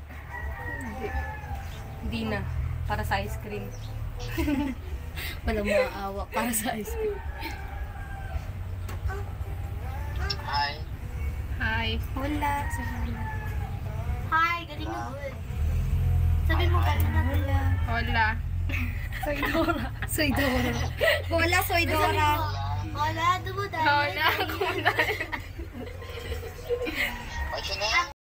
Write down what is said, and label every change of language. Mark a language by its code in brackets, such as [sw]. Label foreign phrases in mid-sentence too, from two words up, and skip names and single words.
[tl] Hindi na. Para sa [en] ice cream. [tl] Walang maawa para sa [en] ice cream. [tl] Hi. Wala. Hi, galing na. Sabi mo galing na. Wala. [es] Hola. Soy Dora. Wala, Soy Dora. [tl] Hola, dumudali. [es] Hola. [en] What's your name?